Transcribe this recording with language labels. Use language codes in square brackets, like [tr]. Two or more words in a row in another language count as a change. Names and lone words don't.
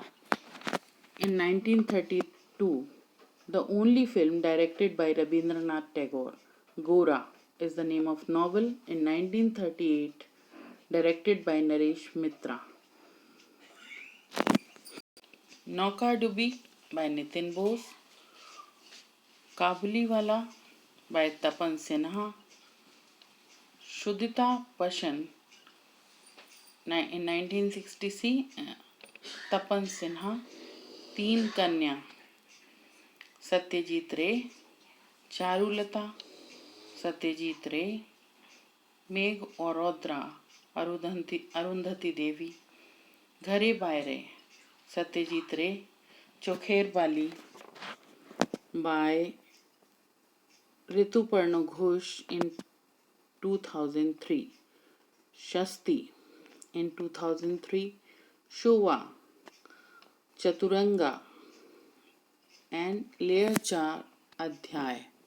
[en] In 1932, the only film directed by Rabindranath Tagore, Gora, is the name of novel in 1938, directed by Naresh Mitra. Nauka Dubi by Nitin Bose, Kabuliwala by Tapan Sinha, Shudita Pashan in 1960, Tapan Sinha, Teen Kanya, Satyajit Ray, Charulata, Satyajit Ray, Megh और रौद्रा अरुंधति देवी, घरे बायरे, सत्यजीत रे, चोखेर बाली by Rituparna Ghosh in 2003, Shasti in 2003, Shova, Chaturanga, and Lear Char Adhyay.